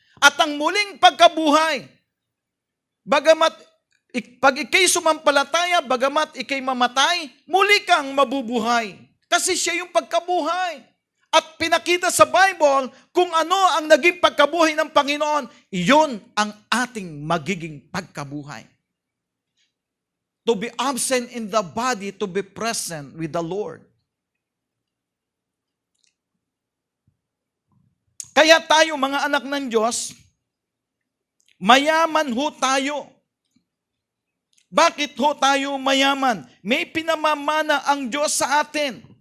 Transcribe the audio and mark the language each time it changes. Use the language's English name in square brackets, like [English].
[Filipino] At ang muling pagkabuhay, bagamat pag ikay sumampalataya, bagamat ikay mamatay, muli kang mabubuhay. Kasi siya yung pagkabuhay. at pinakita sa Bible kung ano ang naging pagkabuhay ng Panginoon, iyon ang ating magiging pagkabuhay. [English] To be absent in the body, to be present with the Lord. [Filipino] Kaya tayo mga anak ng Diyos, mayaman ho tayo. Bakit ho tayo mayaman? May pinamamana ang Diyos sa atin.